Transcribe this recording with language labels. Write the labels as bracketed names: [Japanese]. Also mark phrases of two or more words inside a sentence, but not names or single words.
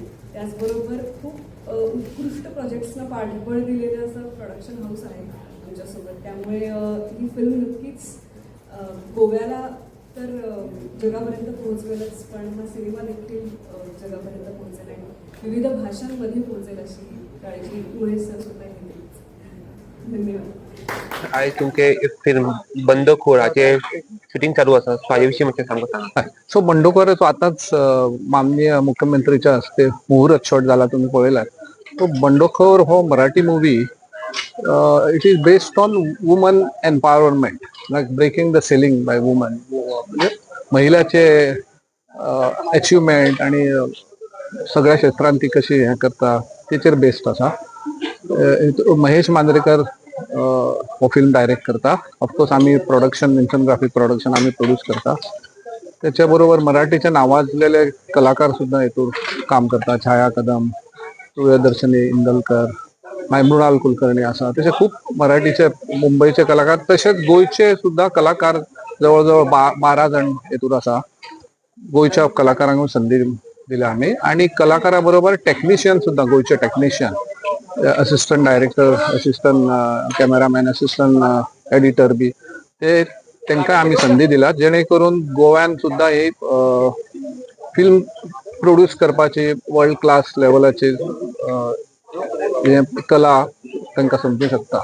[Marathi] त्याचबरोबर खूप उत्कृष्ट प्रोजेक्ट्सना पाठबळ दिलेलं असं प्रोडक्शन हाऊस आहे आमच्यासोबत. त्यामुळे ही फिल्म नक्कीच गोव्याला तर जगापर्यंत पोहोचवेलच, पण हा सिनेमा देखील जगापर्यंत पोहोचेल आणि विविध भाषांमध्ये पोहोचेल अशी काळजी महेश सर सुद्धा घेतील. धन्यवाद. [Konkani] आयज तुमचे फिल्म बंडखोराचे शूटिंग चालू आसा, सो हाजे विशीं मातशें सांगता. [Marathi] सो बंडखोर आताच माननीय मुख्यमंत्रीच्या हस्ते मुहूर्त शॉट झाला, तुम्ही पळयला. [Konkani] तो बंडखोर हो [English] Marathi movie it is based on woman empowerment, like breaking the ceiling by woman. [Konkani] म्हणजे महिलाचे अचिवमेंट आणि सगळ्या क्षेत्रांत ती कशी हे करता तेचेर बेस्ड आसा. महेश मांद्रेकर हो फिल्म डायरेक्ट करता. ऑफकोर्स आम्ही प्रोडक्शन, विन्सन प्रोडक्शन आम्ही प्रोड्यूस करता. [Marathi] त्याच्या बरोबर मराठीचे नावाजलेले कलाकार सुद्धा हेतून काम करता. छाया कदम, प्रियदर्शनी इंदलकर, मृणाल कुलकर्णी असा. तसे खूप मराठीचे, मुंबईचे कलाकार, तसेच गोयचे सुद्धा कलाकार जवळजवळ 12 जण हेतून असा. [Konkani] गोयच्या कलाकारांक संधी दिल्या आम्ही. आणि कलाकाराबरोबर टेक्निशियन सुद्धा, गोयचे टेक्निशियन, [English] assistant director, assistant cameraman, assistant editor [Konkani] बी, ते तांकां आमी संधी दिला, जेणे करून गोव्यान सुद्धा ही फिल्म प्रोड्यूस करपाची [English] world class [Konkani] लेवलाची कला तांकां समजूंक शकता.